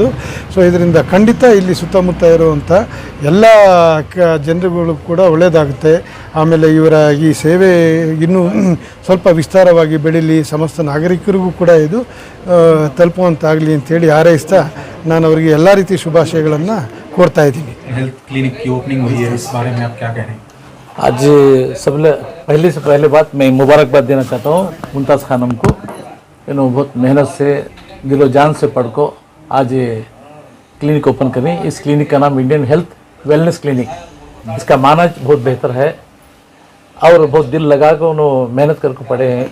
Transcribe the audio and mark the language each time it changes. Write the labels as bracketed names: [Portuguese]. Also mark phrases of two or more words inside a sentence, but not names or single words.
[Kannada] ಸೊ ಇದರಿಂದ ಖಂಡಿತ ಇಲ್ಲಿ ಸುತ್ತಮುತ್ತ ಇರುವಂಥ ಎಲ್ಲ ಜನರುಗಳು ಕೂಡ ಒಳ್ಳೆಯದಾಗುತ್ತೆ. ಆಮೇಲೆ ಇವರ ಈ ಸೇವೆ ಇನ್ನೂ ಸ್ವಲ್ಪ ವಿಸ್ತಾರವಾಗಿ ಬೆಳೀಲಿ, ಸಮಸ್ತ ನಾಗರಿಕರಿಗೂ ಕೂಡ ಇದು ತಲುಪುವಂತಾಗಲಿ ಅಂತೇಳಿ ಹಾರೈಸ್ತಾ ನಾನು ಅವರಿಗೆ ಎಲ್ಲ ರೀತಿ ಶುಭಾಶಯಗಳನ್ನು कोरता है। [English] health clinic [Hindi] की ओपनिंग हुई है, इस बारे में आप क्या कह रहे हैं? आज पहले बात मैं मुबारकबाद देना चाहता हूँ मुमताज़ खानम को। बहुत मेहनत से, दिलो जान से पढ़ को आज ये [English] clinic open [Hindi] करें। इस क्लिनिक का नाम इंडियन हेल्थ वेलनेस क्लिनिक, इसका माना बहुत बेहतर है और बहुत दिल लगा कर उन्होंने मेहनत करके पढ़े हैं।